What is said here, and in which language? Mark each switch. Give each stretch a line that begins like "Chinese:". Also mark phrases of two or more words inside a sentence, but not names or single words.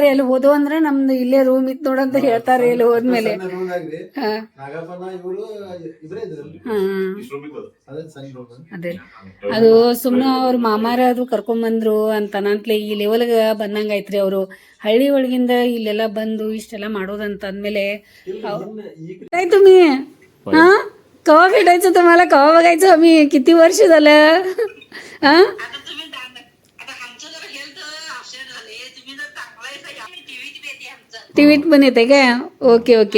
Kannada: ಅಲ್ಲಿ ಹೋದ್ವು ಅಂದ್ರೆ ನಮ್ದು ಇಲ್ಲೇ ರೂಮ್ ಇತ್ತು ನೋಡಂತ ಹೇಳ್ತಾರೆ. ಇಲ್ಲಿ ಹೋದ್ಮೇಲೆ ಅದೇ ಅದು ಸುಮ್ನೆ ಅವ್ರ ಮಾಮಾರ ಅದು ಕರ್ಕೊಂಡ್ ಬಂದ್ರು ಅಂತ ನಂತ್ಲೆ ಈ ಲೆವೆಲ್ಗ ಬಂದಂಗ ಐತ್ರಿ. ಅವರು ಹಳ್ಳಿ ಒಳಗಿಂದ ಇಲ್ಲೆಲ್ಲ ಬಂದು ಇಷ್ಟೆಲ್ಲ ಮಾಡೋದಂತ ಅಂದ್ಮೇಲೆ
Marathi: तुम्ही हा कवा भेटायचं तुम्हाला, कवा बघायचं आम्ही, किती वर्ष झालं. हा टीव्हीत पण येते काय? ओके ओके.